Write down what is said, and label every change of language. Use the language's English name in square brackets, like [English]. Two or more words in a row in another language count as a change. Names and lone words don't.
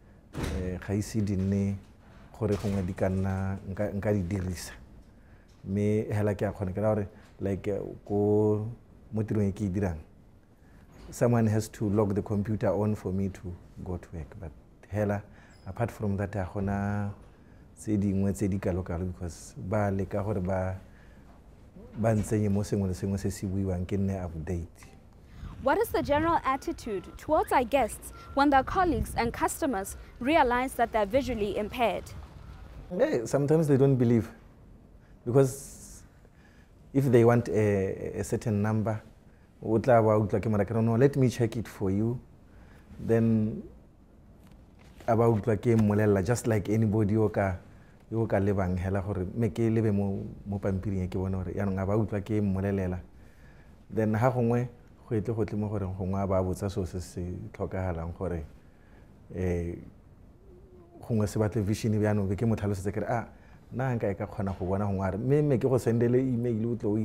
[English] someone has to log the computer on for me to go to work, but [Tswana] hela apart from that because ba leka gore ba ntsenye mo sengwe le sengwe se se buiwang ke nne update. [English] What is the general attitude towards our guests when their colleagues and customers realize that they're visually impaired? Yeah, sometimes they don't believe, because if they want a certain number, let me check it for you, then about just like anybody [Tswana] oka lebang hela gore me ke lebe mo pampiring ke bona gore yanong ba utlwa ke mmolelela, then ha gongwe go etle go tle mo gore gongwe ba botsa so se tlhokagalang gore gongwe se batle vision be yanong be ke motlhalosetse kere na nka e ka khona go bona gongwe me ke go sendele email o tlo o